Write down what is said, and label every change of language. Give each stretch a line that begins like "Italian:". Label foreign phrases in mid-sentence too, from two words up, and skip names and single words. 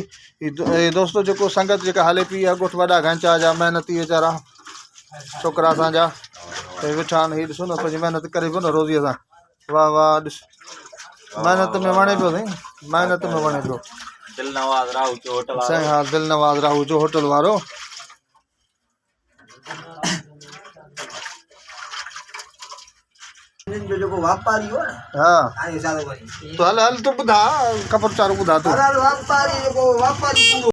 Sindhi: दोस्तों जेको संगत जेका हले पई आहे ॻोठ वॾा घंचा जा महिनती वीचारा छोकिरा असांजा भई वेठा आहिनि हीअ ॾिसो न पंहिंजी महिनत करे पियो न रोज़ीअ सां वाह वाह ॾिस महिनत में वणे पियो साईं महिनत में वणे पियो दिल नवाज राहू जो होटल साईं हा दिल नवाज राहू जो होटल वारो जो जो व्यापारी हो हाँ आई सालो भाई तो हल हल तू ॿुधा ख़बर चारो ॿुधा तू व्यापारी जो व्यापारी